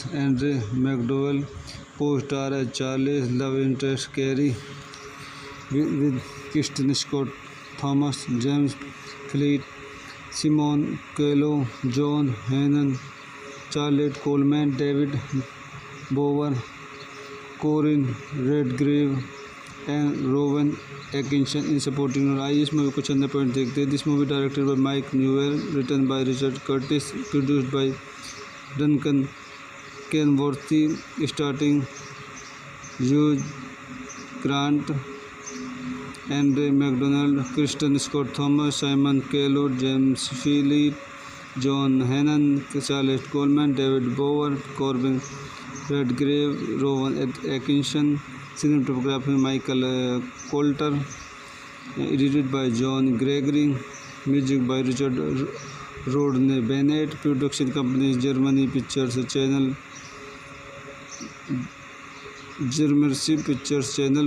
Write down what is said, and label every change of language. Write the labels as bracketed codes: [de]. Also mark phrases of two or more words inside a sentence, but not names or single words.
[en] Andre McDowell co-star as Charlie's love interest Carrie with Kristen Scott Thomas, James Fleet, Simon Quello, John Hannon, Charlotte Coleman, David Bower, Corinne Redgrave and Rowan Atkinson in supporting role. [hi] आइए इस मूवी को चंद पॉइंट देखते हैं. [en] This movie directed by Mike Newell, written by Richard Curtis, produced by Duncan Kenworthy, starring Hugh Grant, Andre McDonald, Kristen Scott Thomas, Simon Kello, James Feeley, John Hannon, Charlotte Coleman, David Bower, Corbin Redgrave, Rowan Akinson. Cinematography Michael Coulter, edited by John Gregory, music by Richard Rodney Bennett. Production companies Germany Pictures Channel, Germercy Pictures Channel.